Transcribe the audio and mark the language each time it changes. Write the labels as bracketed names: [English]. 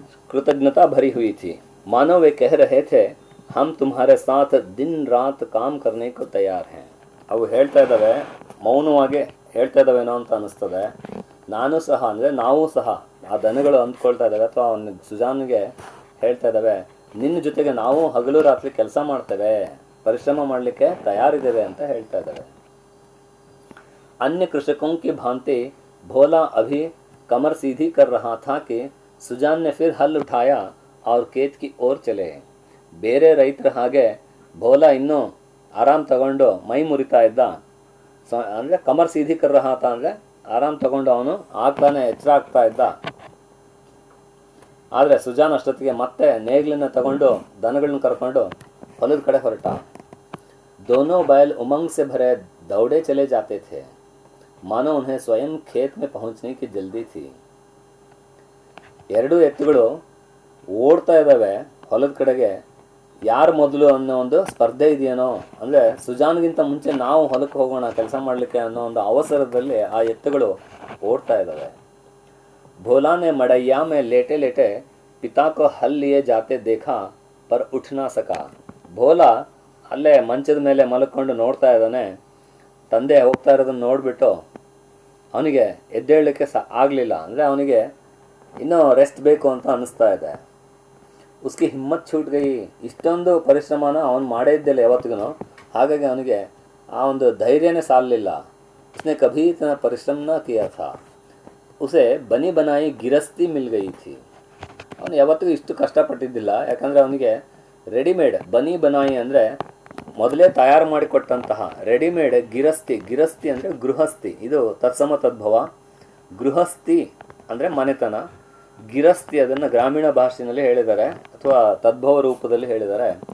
[Hindi] कृतज्ञता भरी हुई थी, मानो वे कह रहे थे हम तुम्हारे साथ दिन रात काम करने को तैयार हैं. [Kannada] ಅವು ಹೇಳ್ತಾ ಇದ್ದಾವೆ, ಮೌನವಾಗಿ ಹೇಳ್ತಾ ಇದ್ದಾವೇನೋ ಅಂತ ಅನ್ನಿಸ್ತದೆ. ನಾನು ಸಹ ಅಂದರೆ ನಾವು ಸಹ ಆ ದನಗಳು ಅಂದ್ಕೊಳ್ತಾ ಇದ್ದಾವೆ ಅಥವಾ ಅವನ ಸುಜಾನ್ಗೆ ಹೇಳ್ತಾ ಇದ್ದಾವೆ, ನಿನ್ನ ಜೊತೆಗೆ ನಾವು ಹಗಲು ರಾತ್ರಿ ಕೆಲಸ ಮಾಡ್ತೇವೆ, ಪರಿಶ್ರಮ ಮಾಡಲಿಕ್ಕೆ ತಯಾರಿದ್ದೇವೆ ಅಂತ ಹೇಳ್ತಾ ಇದ್ದಾವೆ. [Hindi] अन्य कृषकों की भांति भोला अभी कमर सीधी कर रहा था कि सुजान ने फिर हल उठाया और खेत की ओर चले. [Kannada] ಬೇರೆ ರೈತರ ಹಾಗೆ ಭೋಲಾ ಇನ್ನೂ ಆರಾಮ್ ತಗೊಂಡು ಮೈ ಮುರಿತಾ ಇದ್ದ. ಅಂದರೆ [Hindi] ಕಮರ್ ಸೀಧಿ ಕರ್ ರಹಾ ತಾ [Kannada] ಅಂದರೆ ಆರಾಮ್ ತಗೊಂಡು ಅವನು ಆಗ್ತಾನೆ ಎಚ್ಚರ ಆಗ್ತಾ ಇದ್ದ. ಆದರೆ ಸುಜಾನ್ ಅಷ್ಟೊತ್ತಿಗೆ ಮತ್ತೆ ನೇಗ್ಲನ್ನ ತಗೊಂಡು ದನಗಳನ್ನ ಕರ್ಕೊಂಡು ಹೊಲದ ಕಡೆ ಹೊರಟ. [Hindi] दोनों बैल उमंग से भरे दौड़े चले जाते थे, मानो उन्हें स्वयं खेत में पहुंचने की जल्दी थी. [Kannada] ಎರಡೂ ಎತ್ತುಗಳು ಓಡ್ತಾ ಇದ್ದಾವೆ ಹೊಲದ ಕಡೆಗೆ. ಯಾರು ಮೊದಲು ಅನ್ನೋ ಒಂದು ಸ್ಪರ್ಧೆ ಇದೆಯೇನೋ, ಅಂದರೆ ಸುಜಾನ್ಗಿಂತ ಮುಂಚೆ ನಾವು ಹೊಲಕ್ಕೆ ಹೋಗೋಣ ಕೆಲಸ ಮಾಡಲಿಕ್ಕೆ ಅನ್ನೋ ಒಂದು ಅವಸರದಲ್ಲಿ ಆ ಎತ್ತುಗಳು ಓಡ್ತಾ ಇದ್ದಾವೆ. [Hindi] भोला ने मड़ैया में लेटे लेटे पिता को हल लिए जाते देखा पर उठ ना सका. [Kannada] ಭೋಲಾ ಅಲ್ಲೇ ಮಂಚದ ಮೇಲೆ ಮಲ್ಕೊಂಡು ನೋಡ್ತಾ ಇದ್ದಾನೆ. ತಂದೆ ಹೋಗ್ತಾ ಇರೋದನ್ನು ನೋಡಿಬಿಟ್ಟು ಅವನಿಗೆ ಎದ್ದೇಳಲಿಕ್ಕೆ ಆಗಲಿಲ್ಲ. ಅಂದರೆ ಅವನಿಗೆ ಇನ್ನೂ ರೆಸ್ಟ್ ಬೇಕು ಅಂತ ಅನ್ನಿಸ್ತಾ ಇದೆ. [Hindi] ಉಸ್ಕಿ ಹಿಮ್ಮತ್ छूट गई. [Kannada] ಇಷ್ಟೊಂದು ಪರಿಶ್ರಮನ ಅವನು ಮಾಡೇ ಇದ್ದಿಲ್ಲ ಯಾವತ್ತಿಗೂ. ಹಾಗಾಗಿ ಅವನಿಗೆ ಆ ಒಂದು ಧೈರ್ಯನೇ ಸಾಲಲಿಲ್ಲ. [Hindi] उसने कभी इतना परिश्रम न किया था. उसे बनी बनाई ಗಿರಸ್ತಿ ಮಿಲ್ ಗई थी. [Kannada] ಅವನು ಯಾವತ್ತಿಗೂ ಇಷ್ಟು ಕಷ್ಟಪಟ್ಟಿದ್ದಿಲ್ಲ. ಯಾಕಂದರೆ ಅವನಿಗೆ ರೆಡಿಮೇಡ್ ಬನಿ ಬನಾಯಿ ಅಂದರೆ ಮೊದಲೇ ತಯಾರು ಮಾಡಿಕೊಟ್ಟಂತಹ ರೆಡಿಮೇಡ್ ಗಿರಸ್ತಿ ಅಂದರೆ ಗೃಹಸ್ಥಿ. ಇದು ತತ್ಸಮ ತದ್ಭವ. ಗೃಹಸ್ಥಿ ಅಂದರೆ ಮನೆತನ, ಗಿರಸ್ತಿ ಅದನ್ನು ಗ್ರಾಮೀಣ ಭಾಷೆಯಲ್ಲಿ ಹೇಳಿದ್ದಾರೆ ಅಥವಾ ತದ್ಭವ ರೂಪದಲ್ಲಿ ಹೇಳಿದ್ದಾರೆ.